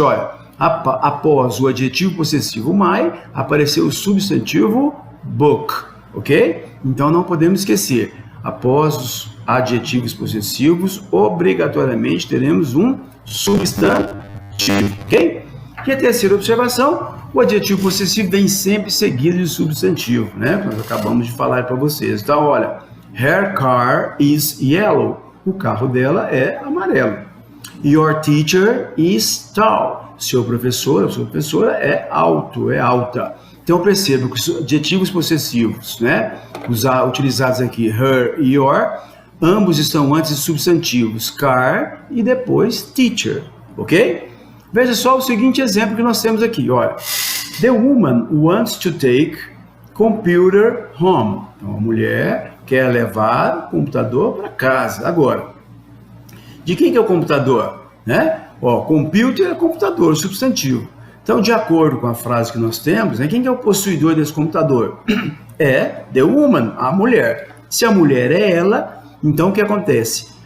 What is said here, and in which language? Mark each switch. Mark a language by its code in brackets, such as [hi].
[pt] Olha, após o adjetivo possessivo my, apareceu o substantivo book, ok? Então, não podemos esquecer. Após adjetivos possessivos, obrigatoriamente teremos um substantivo, ok? E a terceira observação, o adjetivo possessivo vem sempre seguido de substantivo, né? Nós acabamos de falar para vocês. Então, olha, [en] her car is yellow. [pt] O carro dela é amarelo. [en] Your teacher is tall. [pt] Seu professor ou sua professora é alto, é alta. Então, perceba que os adjetivos possessivos, né, utilizados aqui, her e your, ambos estão antes de substantivos, car e depois teacher, ok? Veja só o seguinte exemplo que nós temos aqui, olha. [en] The woman wants to take computer home. [pt] Então, a mulher quer levar o computador para casa. Agora, de quem que é o computador? Né? Ó, computer é computador, substantivo. Então, de acordo com a frase que nós temos, né, quem que é o possuidor desse computador? É [en] the woman, [pt] a mulher. Se a mulher é ela, então o que acontece?